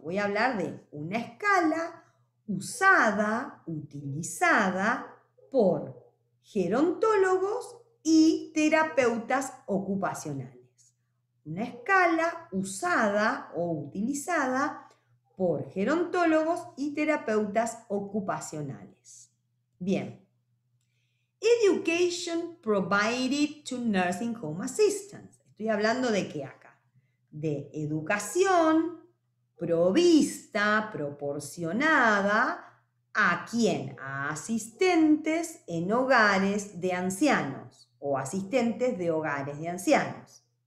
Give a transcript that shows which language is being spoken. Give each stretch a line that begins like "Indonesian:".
Spanish: Voy a hablar de una escala usada, utilizada por gerontólogos y terapeutas ocupacionales. Una escala usada o utilizada por gerontólogos y terapeutas ocupacionales. Bien.
English: Education provided to nursing home assistants.
Spanish: Estoy hablando de qué acá? De educación provista, proporcionada, ¿a quién? A asistentes en hogares de ancianos o asistentes de hogares de ancianos.